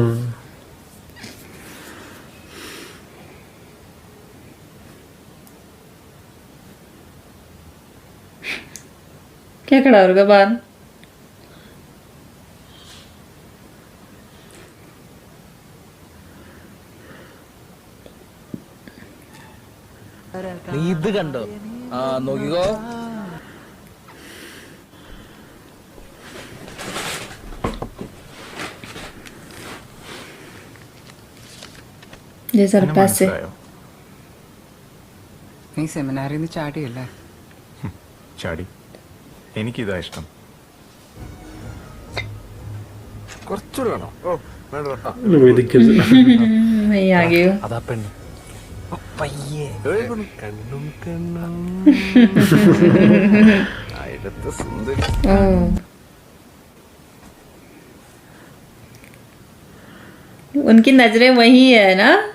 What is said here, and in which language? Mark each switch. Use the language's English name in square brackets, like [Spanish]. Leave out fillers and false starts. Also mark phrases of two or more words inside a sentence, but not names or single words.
[Hindi] क्या खड़ा होगा बाहर? [Malayalam] നീ ഇത് കണ്ടോ? ആ നോക്കിക്കോ. [Hindi] ये सर पैसे. [Malayalam] നീ സെമിനാറിൽ നിന്ന് ചാടിയല്ലേ? ചാടി. എനിക്കിതാ ഇഷ്ടം. കുറച്ചുകൂടെ വേണോ? ഓ വേണ്ട. വേദിക്കരുത്. [Hindi] मैं आ गई हूँ. [Malayalam] അതാ പെണ്ണ്. പയ്യെ കണ്ണും കണ്ണും ആയിരത്തെ സുന്ദരി. [Hindi] ओह. उनकी नजरें वही है ना.